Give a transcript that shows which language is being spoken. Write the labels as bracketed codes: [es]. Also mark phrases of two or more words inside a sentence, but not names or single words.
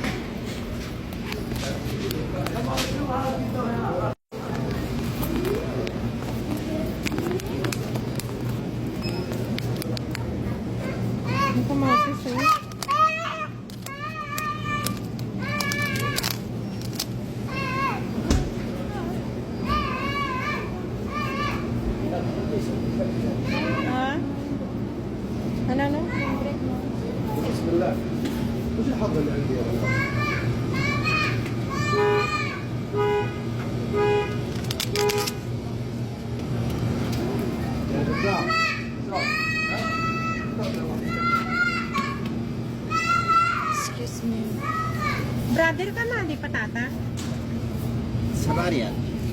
[tl] Ang kamatis, eh. Ha? Ano, ano? [ar] بسم الله وش الحظ اللي عندي يا ولد؟ يا جدع [en] Excuse me. [tl] Brother ka na, di patata? Sabarian.